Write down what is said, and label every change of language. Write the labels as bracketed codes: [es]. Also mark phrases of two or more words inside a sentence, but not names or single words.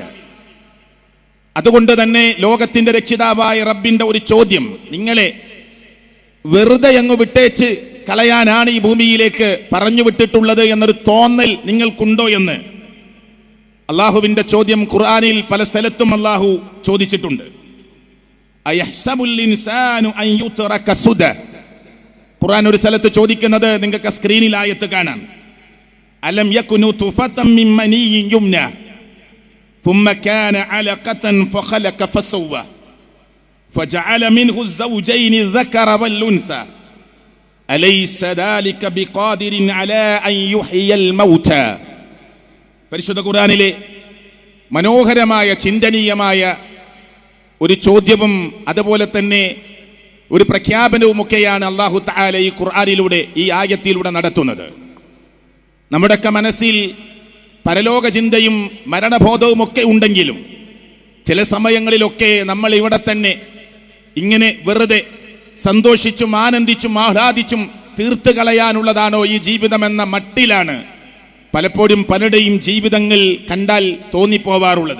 [ml] അതുകൊണ്ട് തന്നെ ലോകത്തിന്റെ രക്ഷിതാവായ റബ്ബിന്റെ ഒരു ചോദ്യം, നിങ്ങളെ വെറുതെ അങ്ങ് വിട്ടേച്ച് കളയാനാണ് ഈ ഭൂമിയിലേക്ക് പറഞ്ഞു വിട്ടിട്ടുള്ളത് എന്നൊരു തോന്നൽ നിങ്ങൾക്കുണ്ടോ എന്ന് അള്ളാഹുവിന്റെ ചോദ്യം ഖുർആനിൽ പല സ്ഥലത്തും അള്ളാഹു ചോദിച്ചിട്ടുണ്ട്. [ar] أيحسب الإنسان أن يترك سدى. [ml] ഖുർആൻ ഒരു സ്ഥലത്ത് ചോദിക്കുന്നത് നിങ്ങൾക്ക് സ്ക്രീനിൽ ആയത്ത് കാണാം. [ar] ألم يك نطفة من مني يمنى ثم كان علقة فخلق فسوى فجعل منه الزوجين الذكر والأنثى أليس ذلك بقادر على أن يحيي الموتى. [ml] പരിശുദ്ധ ഖുർആനിലെ മനോഹരമായ ചിന്തനീയമായ ഒരു ചോദ്യവും അതുപോലെ തന്നെ ഒരു പ്രഖ്യാപനവുമൊക്കെയാണ് അല്ലാഹു തആല ഈ ഖുർആനിലൂടെ ഈ ആയത്തിലൂടെ നടത്തുന്നത്. നമ്മുടെയൊക്കെ മനസ്സിൽ പരലോക ചിന്തയും മരണബോധവും ഒക്കെ ഉണ്ടെങ്കിലും ചില സമയങ്ങളിലൊക്കെ നമ്മൾ ഇവിടെ തന്നെ ഇങ്ങനെ വെറുതെ സന്തോഷിച്ചും ആനന്ദിച്ചും ആഹ്ലാദിച്ചും തീർത്തു കളയാനുള്ളതാണോ ഈ ജീവിതമെന്ന മട്ടിലാണ് പലപ്പോഴും പലരുടെയും ജീവിതങ്ങൾ കണ്ടാൽ തോന്നിപ്പോവാറുള്ളത്.